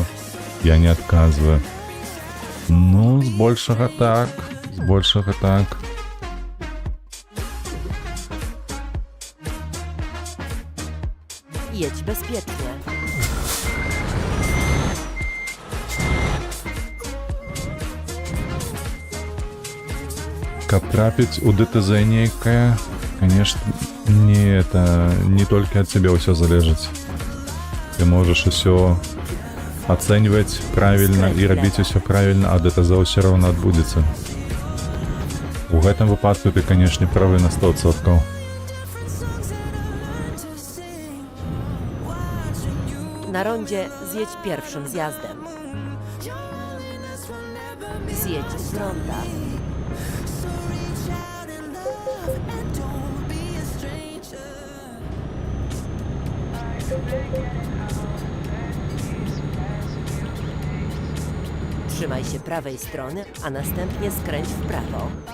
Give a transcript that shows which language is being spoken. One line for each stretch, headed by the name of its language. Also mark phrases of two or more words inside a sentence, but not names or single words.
Russian: Я не отказываю. Ну, с большего так.
Polish: Jedź bezpiecznie.
Belarusian: Каб трапіць у ДТЗ нейкае, конечно, не толькі ад цябе ўсё залежыць. Ты можаш усё ацэньваць правільна і рабіць усё правільна, а ДТЗ ўсё роўна адбудзецца. У гэтым выпадку ты, канешне, правы на 100%.
Polish: Na rondzie zjedź pierwszym zjazdem. Zjedź z ronda. Trzymaj się prawej strony, a następnie skręć w prawo.